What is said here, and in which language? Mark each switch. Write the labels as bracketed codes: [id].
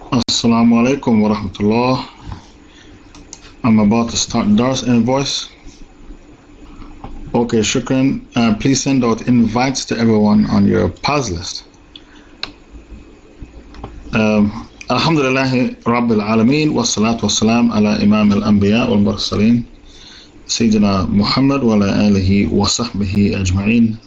[ar] السلام عليكم ورحمة الله. [en] I'm about to start Dars invoice. Okay, [ar] شكراً. [en] Please send out invites to everyone on your pass list. [ar] الحمد لله رب العالمين والصلاة والسلام على إمام الأنبياء والمرسلين سيدنا محمد وعلى آله وصحبه أجمعين.